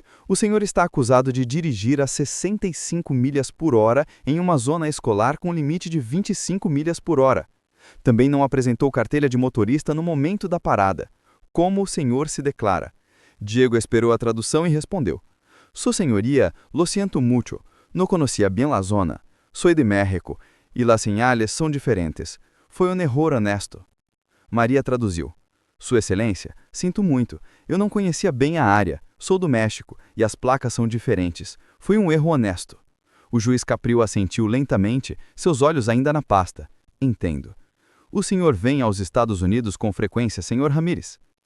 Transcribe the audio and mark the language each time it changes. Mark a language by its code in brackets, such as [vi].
[pt] O senhor está acusado de dirigir a 65 milhas por hora em uma zona escolar com limite de 25 milhas por hora. Também não apresentou carteira de motorista no momento da parada. Como o senhor se declara? Diego esperou a tradução e respondeu. [es] Su señoría, lo siento mucho, no conocía bien la zona. Soy de México, y las señales son diferentes. [pt] Foi um erro honesto. Maria traduziu. Sua Excelência, sinto muito, eu não conhecia bem a área, sou do México, e as placas são diferentes. Foi um erro honesto. O juiz Capriel assentiu lentamente, seus olhos ainda na pasta. Entendo. O senhor vem aos Estados Unidos com frequência, Sr. Ramírez?